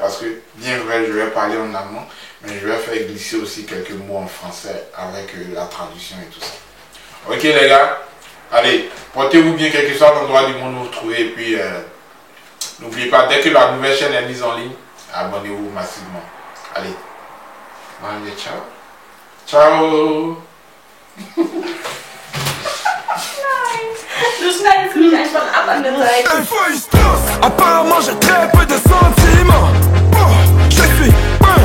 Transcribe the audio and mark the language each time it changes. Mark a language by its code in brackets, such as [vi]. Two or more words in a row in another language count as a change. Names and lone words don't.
[fr] Parce que, bien vrai, je vais parler en allemand, mais je vais faire glisser aussi quelques mots en français avec la traduction et tout ça. Ok les gars, allez, portez-vous bien quel que soit l'endroit du monde où vous vous trouvez. Et puis, n'oubliez pas, dès que la nouvelle chaîne est mise en ligne, abonnez-vous massivement. Allez, allez, ciao. Ciao. [de] Du schneidest mich einfach ab an der Seite. [fr] Apparemment j'ai très peu de sentiments. Je suis